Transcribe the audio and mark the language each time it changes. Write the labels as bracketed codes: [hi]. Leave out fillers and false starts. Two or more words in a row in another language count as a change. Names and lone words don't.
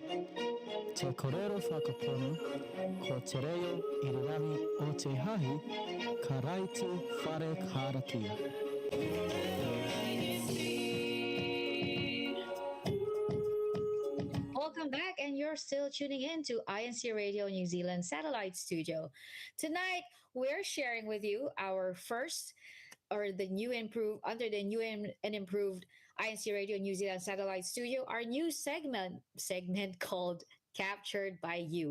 [mi] Te korero whakapono, ko te reo irirangi o te hahi, ka raiti whare karakia. [en] Welcome back, and you're still tuning in to INC Radio New Zealand Satellite Studio. Tonight, we're sharing with you our first, or the new improved, under the new and improved INC Radio New Zealand Satellite Studio, our new segment called Captured by You.